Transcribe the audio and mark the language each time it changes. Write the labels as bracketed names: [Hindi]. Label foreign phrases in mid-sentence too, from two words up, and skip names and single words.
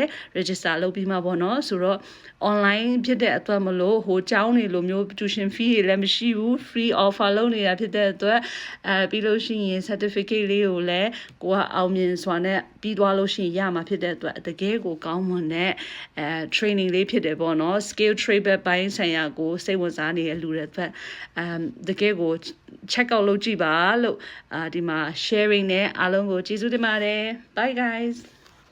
[Burmese] register လုပ်ပြီးမှပေါ့နော်ဆိုတော့ online ဖြစ်တဲ့အတွက်မလို့ဟိုကျောင်းတွေလိုမျိုး [English] tuition fee [Burmese] တွေလည်းမရှိဘူး [English] free offer [Burmese] လုပ်နေတာဖြစ်တဲ့အတွက်ပြီးလို့ရှိရင် certificate လေးကိုလည်းကိုကအောင်မြင်စွာနဲ့ပြီးသွားလို့ရှိရင်ရမှာဖြစ်တဲ့အတွက်တကယ်ကိုကောင်းမွန်တဲ့training လေးဖြစ်တယ်ပေါ့နော် [English] skill trade [Burmese] ဘက်ပိုင်းဆိုင်ရာကိုစိတ်ဝင်စားနေတဲ့လူတွေအတွက်တကယ်ကို [English] check out [Burmese] လုပ်ကြည့်ပါလို့ဒီမှာ sharing နဲ့အားလုံးကိုကျေးဇူးတင်ပါတယ် [English] bye guys